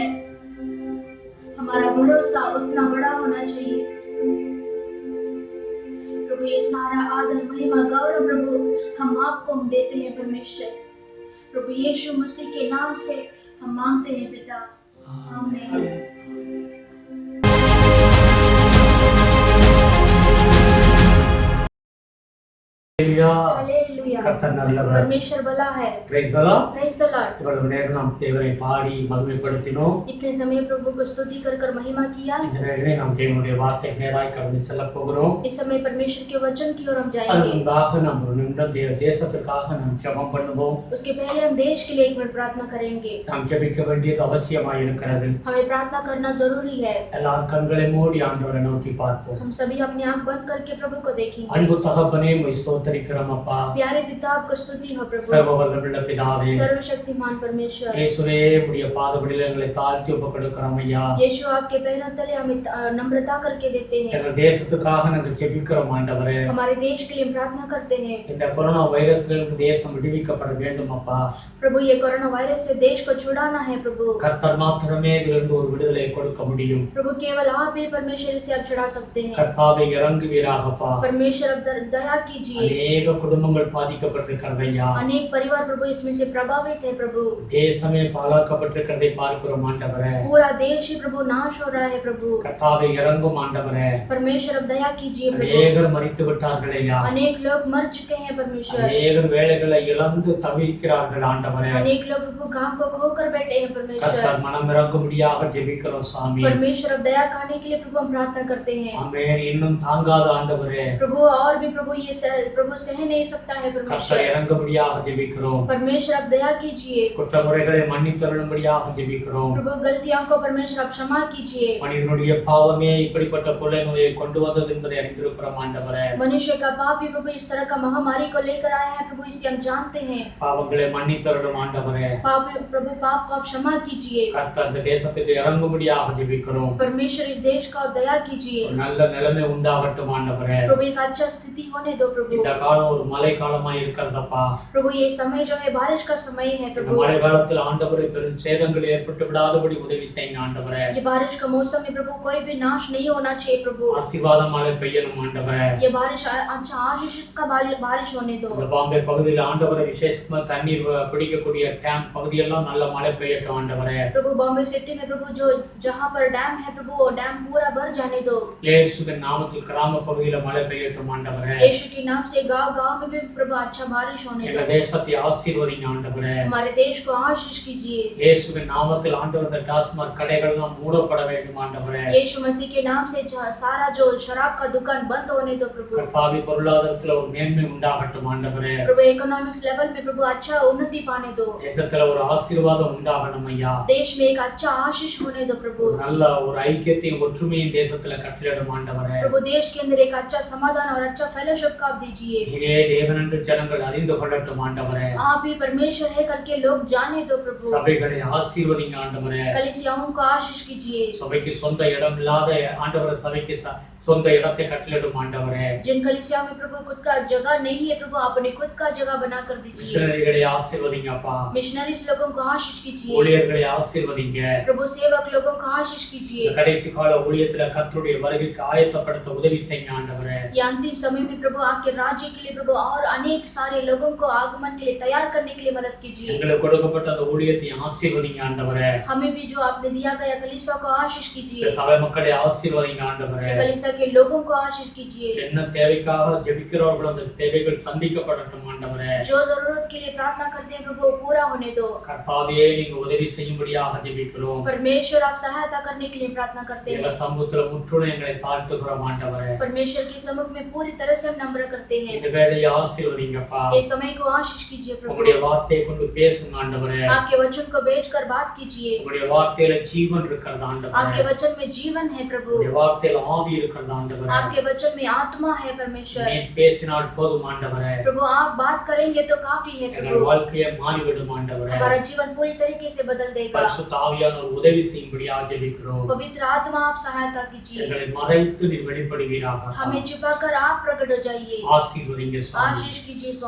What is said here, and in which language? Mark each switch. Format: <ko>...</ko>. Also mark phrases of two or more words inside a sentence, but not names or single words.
<hi>हमारा भरोसा उतना बड़ा होना चाहिए। प्रभु ये सारा आदर महिमा गौरव प्रभु हम आपको हम देते हैं परमेश्वर। प्रभु यीशु मसीह के नाम से हम मांगते हैं पिता, आमीन।</hi> <ta>Hallelujah. கர்த்தர் நல்லவர்.</ta> <hi>परमेश्वर भला है।</hi> <en>Praise the Lord. Praise the Lord.</en> <ta>இவ்வளவு நேரம் நாம் தேவனை பாடி மகிமைப்படுத்தினோம்.</ta> <hi>इतने समय प्रभु को स्तुति कर महिमा किया।</hi> <ta>இந்த நேரமே நாம் தேவனுடைய வார்த்தைக்கு நேராய் கடந்து செல்லப் போகிறோம்.</ta> <hi>इस समय परमेश्वर के वचन की ओर हम जाएंगे।</hi> <ta>அதுக்காக நாம் ஒரு நிமிடம் தேசத்துக்காக நாம் ஜெபம் பண்ணுவோம்.</ta> <hi>उसके पहले हम देश के लिए एक मिनट प्रार्थना करेंगे।</hi> <ta>நாம் ஜெபிக்க வேண்டியது அவசியமாய் இருக்கிறது.</ta> <hi>हमें प्रार्थना करना जरूरी है।</hi> <ta>எல்லார் கண்களை மூடி ஆண்டவரை நோக்கி பார்ப்போம்.</ta> <hi>हम सभी अपनी आंख बंद करके प्रभु को देखेंगे।</hi> <ta>அன்பு தகப்பனே உம்மை ஸ்தோத்திரிக்கிறோம் அப்பா.</ta> <hi>प्यारे पिता आपको स्तुति हो प्रभु।</hi> <ta>சர்வவல்லமையுள்ள பிதாவே,</ta> <hi>सर्वशक्तिमान परमेश्वर,</hi> <ta>இயேசுவே உம்முடைய பாதபடியில் எங்களை தாழ்த்தி ஒப்புக்கொடுக்கிறோம் ஐயா.</ta> <hi>यीशु आपके पैरों तले हमें नम्रता करके देते हैं।</hi> <ta>எங்கள் தேசத்துக்காக நாங்கள் ஜெபிக்கிறோம் ஆண்டவரே.</ta> <hi>हमारे देश के लिए प्रार्थना करते हैं।</hi> <ta>இந்த கொரோனா வைரஸ்லிருந்து தேசம் விடுவிக்கப்பட வேண்டும் அப்பா.</ta> <hi>प्रभु ये कोरोना वायरस से देश को छुड़ाना है प्रभु।</hi> <ta>கர்த்தர் மாத்திரமே இதிலிருந்து ஒரு விடுதலை கொடுக்க முடியும்.</ta> <hi>प्रभु केवल आप ही परमेश्वर से आप छुड़ा सकते हैं।</hi> <ta>கர்த்தாவே இறங்குவீராகப்பா.</ta> <hi>परमेश्वर अब दया कीजिए।</hi> <ta>अनेक குடும்பங்கள் பாதிக்கப்பட்டிருக்கிறது ஐயா.</ta> <hi>अनेक परिवार प्रभु इसमें से प्रभावित है प्रभु।</hi> <ta>தேசமே பாழாக்கப்பட்டிருக்கிறதை பார்க்கிறோம் ஆண்டவரே.</ta> <hi>पूरा देश ही प्रभु नाश हो रहा है प्रभु।</hi> <ta>கர்த்தாவே இறங்கும் ஆண்டவரே.</ta> <hi>परमेश्वर अब दया कीजिए प्रभु।</hi> <ta>அநேகர் மரித்து விட்டார்கள் ஐயா.</ta> <hi>अनेक लोग मर चुके हैं परमेश्वर।</hi> <ta>அநேகர் வேலைகளை இழந்து தவிக்கிறார்கள் ஆண்டவரே.</ta> <hi>अनेक लोग प्रभु काम को खोकर बैठे हैं परमेश्वर।</hi> <ta>கர்த்தர் மனம் இறங்கும்படியாக ஜெபிக்கிறோம் சுவாமி.</ta> <hi>परमेश्वर अब दया करने के लिए प्रभु हम प्रार्थना करते हैं।</hi> <ta>ஆமென். இன்னும் தாங்காத ஆண்டவரே.</ta> <hi>प्रभु और भी प्रभु ये प्रभु सह नहीं सकता है परमेश्वर।</hi> <ta>கர்த்தர் இறங்கும்படியாக ஜெபிக்கிறோம்.</ta> <hi>परमेश्वर आप दया कीजिए,</hi> <ta>குற்றமுறைகளை மன்னித்தருளும்படியாக ஜெபிக்கிறோம்.</ta> <hi>प्रभु गलतियों को परमेश्वर आप क्षमा कीजिए।</hi> <ta>மனிதனுடைய பாவமே இப்படிப்பட்ட கொள்ளை நோயை கொண்டு வந்தது என்பதை அறிந்திருக்கிறோம் ஆண்டவரே.</ta> <hi>मनुष्य का पाप ही प्रभु इस तरह का महामारी को लेकर आया है प्रभु, इसे हम जानते हैं।</hi> <ta>பாவங்களை மன்னித்தருளும் ஆண்டவரே.</ta> <hi>प्रभु पाप को आप क्षमा कीजिए।</hi> <ta>கர்த்தர் இந்த தேசத்துக்கு இறங்கும்படியாக ஜெபிக்கிறோம்.</ta> <hi>परमेश्वर इस देश का आप दया कीजिए।</hi> <ta>ஒரு நல்ல நிலைமை உண்டாகட்டும் ஆண்டவரே.</ta> <hi>प्रभु एक अच्छा स्थिति होने दो प्रभु।</hi> <ta>இந்த காலம் ஒரு மழை காலமா இருக்கிறதப்பா.</ta> <hi>प्रभु ये समय जो है बारिश का समय है</hi> <ta>இந்த</ta> <hi>प्रभु।</hi> <ta>மழை காலத்தில் ஆண்டவரே பெரும் சேதங்கள் ஏற்பட்டு விடாதபடி உதவி செய்யுங்க ஆண்டவரே.</ta> <hi>ये बारिश का मौसम में प्रभु कोई भी नाश नहीं होना चाहिए प्रभु।</hi> <ta>ஆசீர்வாத மழை பெய்யணும் ஆண்டவரே.</ta> <hi>ये बारिश अच्छा आशीष का बारिश होने दो।</hi> <ta>இந்த பாம்பே பகுதியில் ஆண்டவரே விசேஷமா தண்ணீர் பிடிக்கக்கூடிய டேம் பகுதியெல்லாம் நல்ல மழை பெய்யட்டும் ஆண்டவரே.</ta> <hi>प्रभु बॉम्बे सिटी में प्रभु जो जहाँ पर डैम है प्रभु वो डैम पूरा भर जाने दो।</hi> <ta>இயேசுவின் நாமத்தில் கிராம பகுதியில் மழை பெய்யட்டும் ஆண்டவரே.</ta> <hi>यीशु के नाम से गांव में भी प्रभु अच्छा बारिश होने</hi> <ta>எங்க</ta> <hi>दो।</hi> <ta>தேசத்தை ஆசீர்வதிங்க ஆண்டவரே.</ta> <hi>हमारे देश को आशीष कीजिए।</hi> <ta>இயேசுவின் நாமத்தில் ஆண்டவர் இந்த டாஸ்மாக் கடைகள் எல்லாம் மூடப்பட வேண்டும் ஆண்டவரே.</ta> <hi>यीशु मसीह के नाम से सारा जो शराब का दुकान बंद होने दो प्रभु।</hi> <ta>கர்த்தாவே பொருளாதாரத்துல ஒரு மேன்மை உண்டாகட்டும் ஆண்டவரே.</ta> <hi>प्रभु</hi> <en>economics level</en> <hi>में प्रभु अच्छा उन्नति पाने दो।</hi> <ta>தேசத்துல ஒரு ஆசீர்வாதம் உண்டாகணும் ஐயா.</ta> <hi>देश में एक अच्छा आशीष होने दो प्रभु।</hi> <ta>நல்ல ஒரு ஐக்கியத்தையும் ஒற்றுமையும் தேசத்துல கட்டளையிடும் ஆண்டவரே.</ta> <hi>प्रभु देश के अंदर एक अच्छा समाधान और अच्छा फेलोशिप का आप दीजिए।</hi> <ta>நீரே தேவன் என்று ஜனங்கள் அறிந்து கொள்ளட்டும் ஆண்டவரே.</ta> <hi>आप ही परमेश्वर है करके लोग जाने दो प्रभु।</hi> <ta>சபைகளை ஆசீர்வதிங்க ஆண்டவரே.</ta> <hi>कलीसियाओं को आशीष कीजिए।</hi> <ta>சபைக்கு சொந்த இடம் இல்லாத ஆண்டவர் சபைக்கு சொந்த இடத்தை கட்டளையிடும் ஆண்டவரே.</ta> <hi>जिन कलीसिया में प्रभु खुद का जगह नहीं है प्रभु अपने खुद का जगह बना कर दीजिए।</hi> <ta>மிஷனரிகளை ஆசீர்வதிங்க அப்பா.</ta> <hi>मिशनरीज लोगों को आशीष कीजिए।</hi> <ta>ஊழியர்களை ஆசீர்வதிங்க.</ta> <hi>प्रभु सेवक लोगों को आशीष कीजिए।</hi> <ta>இந்த கடைசி கால ஊழியத்துல கர்த்தருடைய வருகைக்கு ஆயத்தப்படுத்த உதவி செய்யுங்க ஆண்டவரே.</ta> <hi>ये अंतिम समय में प्रभु आपके राज्य के लिए प्रभु और अनेक सारे लोगों को आगमन के लिए तैयार करने के लिए मदद कीजिए।</hi> <ta>எங்களுக்கு கொடுக்கப்பட்ட அந்த ஊழியத்தை ஆசீர்வதிங்க ஆண்டவரே.</ta> <hi>हमें भी जो आपने दिया गया कलीसिया को आशीष</hi> <ta>இந்த</ta> <hi>कीजिए।</hi> <ta>சபை மக்களை ஆசீர்வதிங்க ஆண்டவரே.</ta> <hi>कलीसिया के लोगों को आशीष कीजिए।</hi> <ta>என்ன தேவைக்காக ஜெபிக்கிறவர்களோ அந்த தேவைகள் சந்திக்கப்படட்டும் ஆண்டவரே.</ta> <hi>जो जरूरत के लिए प्रार्थना करते हैं प्रभु पूरा होने दो।</hi> <ta>கர்த்தாவே நீங்க உதவி செய்யும்படியாக ஜெபிக்கிறோம்.</ta> <hi>परमेश्वर आप सहायता करने के लिए प्रार्थना करते</hi> <ta>எங்க</ta> <hi>हैं।</hi> <ta>சமூகத்துல முற்றுடன் எங்களை தாழ்த்துகிறோம் ஆண்டவரே.</ta> <hi>परमेश्वर के सम्मुख में पूरी तरह से हम नम्र करते हैं।</hi> <ta>இந்த வேளையை ஆசீர்வதிங்கப்பா.</ta> <hi>ये समय को आशीष कीजिए प्रभु।</hi> <ta>உங்களுடைய வார்த்தையை கொண்டு பேசுங்க ஆண்டவரே.</ta> <hi>आपके वचन को भेजकर बात कीजिए।</hi> <ta>உங்களுடைய வார்த்தையில ஜீவன் இருக்கிறது ஆண்டவரே.</ta> <hi>आपके वचन में जीवन है प्रभु।</hi> <ta>உங்களுடைய வார்த்தையில ஆவி இருக்கிறது ஆண்டவரே.</ta> <hi>आपके वचन में आत्मा है परमेश्वर।</hi> <ta>நீ பேசினால் போதும் ஆண்டவரே.</ta> <hi>प्रभु आप बात करेंगे तो काफी है</hi> <ta>எங்கள்</ta> <hi>प्रभु।</hi> <ta>வாழ்க்கையை மாறிவிடும் ஆண்டவரே.</ta> <hi>हमारा जीवन पूरी तरीके से बदल देगा।</hi> <ta>பரிசுத்த ஆவியானவர் உதவி செய்யும்படியாக ஜெபிக்கிறோம்.</ta> <hi>पवित्र आत्मा आप सहायता कीजिए।</hi> <ta>எங்களை மறைத்து நீர் வெளிப்படுவீராக.</ta> <hi>हमें छिपाकर आप प्रकट हो जाइए।</hi> <ta>ஆசீர்வதிங்க சுவாமி.</ta> <hi>आशीष कीजिए स्वामी।</hi>